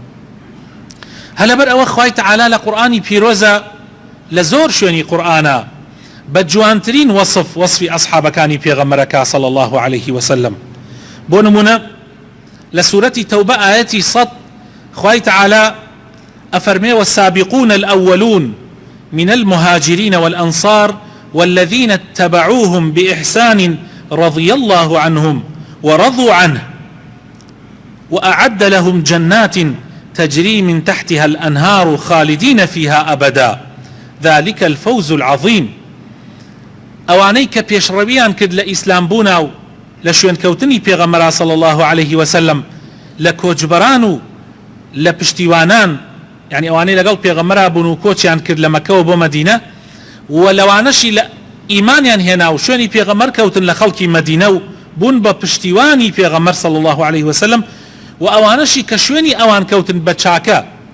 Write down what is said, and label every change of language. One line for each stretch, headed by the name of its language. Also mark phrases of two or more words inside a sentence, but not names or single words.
Central Kurdish: هە لەبەر ئەوە خوای تەعالا لە قورئانی پیرۆزە لە زۆر شوێنی قورئانە بە جوانترین وەصفی ئەصحابەکانی پێغەمبەرەکە
Arabic: صلی الله عليه وسلم.
Central Kurdish: بۆ نمونە لە سورەتی تەوبە ئاەتی 100 خوای تەعالا ئەفەرمێ
Arabic: والسابقون الأولون من المهاجرين والأنصار والذين اتبعوهم بإحسان رضي الله عنهم ورضوا عنه وأعد لهم جنات تجري من تحتها الأنهار خالدين فيها أبدا ذلك الفوز العظيم.
Central Kurdish: ئەوانەی کە پێشڕەویان کرد لە ئیسلام بوونا و لە شوێن کەوتنی پێغەمبەر
Arabic: صلی الله عليه وسلم
Central Kurdish: لە کۆچبەران و لە پشتیوانان، یعنی ئەوانەی لەگەڵ پێغەمبەر بوون و کۆچیان کرد لە مەکەوە بۆ مەدینە و لەوانەشی لە ئیمانیان هێنا و شوێنی پێغەمبەر کەوتن لە خەڵکی مەدینە و بوون بە پشتیوانی پێغەمبەر
Arabic: صلی الله عليه وسلم
Central Kurdish: و ئەوانەشی کە شوێنی ئەوان کەوتن بە چاکە